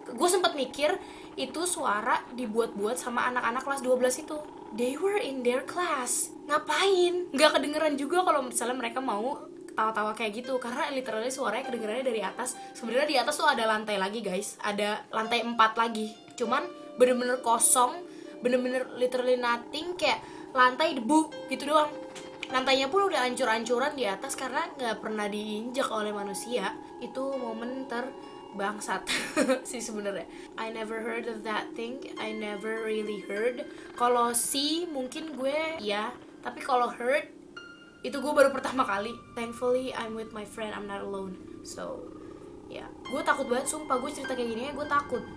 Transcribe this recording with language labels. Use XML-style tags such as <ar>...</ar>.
<id>Gue sempet mikir itu suara dibuat-buat sama anak-anak kelas 12 itu.</id> <en>They were in their class,</en> <id>ngapain? Gak kedengeran juga kalau misalnya mereka mau tawa-tawa kayak gitu, karena literally suaranya kedengerannya dari atas. Sebenarnya di atas tuh ada lantai lagi guys, ada lantai 4 lagi, cuman bener-bener kosong, bener-bener</id> <en>literally nothing,</en> <id>kayak lantai debu gitu doang. Lantainya pun udah hancur-hancuran di atas karena gak pernah diinjak oleh manusia. Itu momen terbangsat sih sebenarnya.</id> <en>I never heard of that thing, I never really heard.</en> <id>Kalau see mungkin gue ya, tapi kalau heard itu gue baru pertama kali.</id> <en>Thankfully I'm with my friend, I'm not alone.</en> <id>So ya, gue takut banget sumpah. Gue cerita kayak gini ya gue takut.</id>